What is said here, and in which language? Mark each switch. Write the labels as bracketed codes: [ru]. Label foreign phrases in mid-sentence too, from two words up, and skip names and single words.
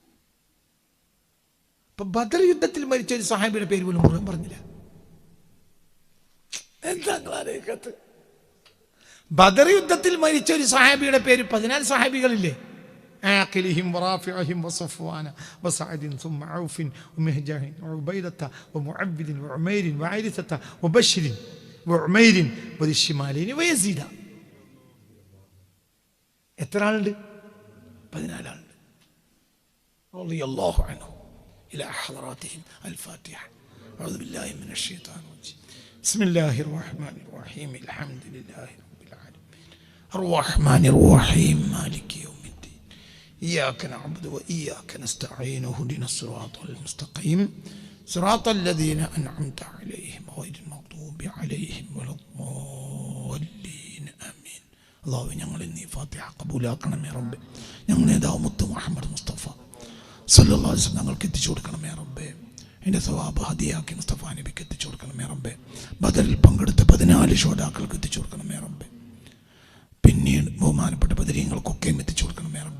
[ml] അപ്പൊ ബദർ യുദ്ധത്തിൽ മരിച്ച ഒരു സഹാബിയുടെ പേര് പോലും ഖുർആൻ പറഞ്ഞില്ല. എന്താ കത്ത്? ബദർ യുദ്ധത്തിൽ മരിച്ച ഒരു സഹാബിയുടെ പേര് 14 സഹാബികളില്ലേ? [ar] عاقلهم ورافعهم وصفوان وسعد ثم عوف ومهجه وعبيدة ومعبد وعمير وعارثة وبشر وعمير وذي الشمالين ويزيد. [ml] എത്ര ആളുണ്ട്? 14 ആളുണ്ട്. [ar] رضي الله عنه إلى حضراتهم الفاتحة. أعوذ بالله من الشيطان الرجيم. بسم الله الرحمن الرحيم. الحمد لله رب العالمين الرحمن الرحيم مالك يوم الدين إياك نعبد وإياك نستعين اهدنا الصراط المستقيم صراط الذين أنعمت عليهم غير المغضوب عليهم ولا الضالين آمين. [ml] الله ഞങ്ങളെ നീ ഫാത്തിഹ കബൂലാക്കണമേ റബ്ബേ. ഞങ്ങൾ നേതാവ് മുത്ത് മുഹമ്മദ് മുസ്തഫ [ar] صلى الله عليه وسلم [ml] ഞങ്ങൾക്ക് എത്തിച്ചു കൊടുക്കണമേ റബ്ബേ. എൻ്റെ സവാബ് ഹദിയാക്കി മുസ്തഫ നബിക്ക് എത്തിച്ചു കൊടുക്കണമേ റബ്ബേ. ബദറിൽ പങ്കെടുത്ത 14 ശുഹദാക്കൾക്ക് എത്തിച്ചു കൊടുക്കണമേ റബ്ബേ. പിന്നീട് ബഹുമാനപ്പെട്ട ബദരീങ്ങൾക്കൊക്കെയും എത്തിച്ചു കൊടുക്കണമേ റബ്ബേ.